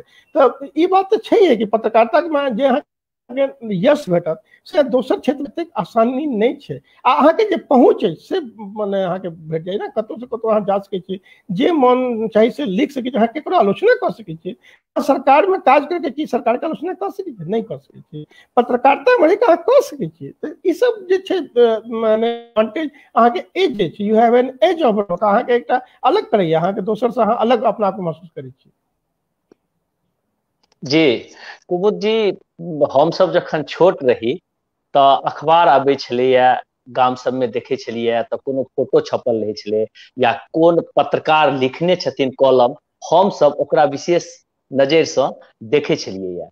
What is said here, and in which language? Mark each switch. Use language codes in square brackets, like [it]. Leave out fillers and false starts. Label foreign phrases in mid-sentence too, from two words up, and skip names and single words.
[mai] तऽ ई बात तऽ छै कि पत्रकारिता के जे यश भेटत से दोसर क्षेत्र में एतेक आसानी नहीं छै, अहाँ के जे पहुँच है से मने अहाँ के भेट जाए ना, कतौ से कतौ अहाँ जा सकै छी, जे मन चाही से लिख सकै छी, अहाँ केकरो आलोचना कर सकै छी। सरकार में काज करके की सरकार के आलोचना कर सकै छी? नहीं कर सकै छी। पत्रकारिता में अहाँ कर सकै छी। तऽ ई सब जे छै माने एडवांटेज अहाँ के एज जे छै, [en] you have an edge of [mai] अहाँ के एकटा अलग करैया, अहाँ के दोसर से अहाँ अलग अपना आप महसूस करै छी। जी कुमुद जी, हम सब जखन छोट रही तो अखबार आबै छलैया, गाम सब में देखे छलियै तऽ कोनो फोटो छपल रहै छलै या कोन पत्रकार लिखने छथिन कॉलम, हम सब ओकरा विशेष नजर से देखे छलियै।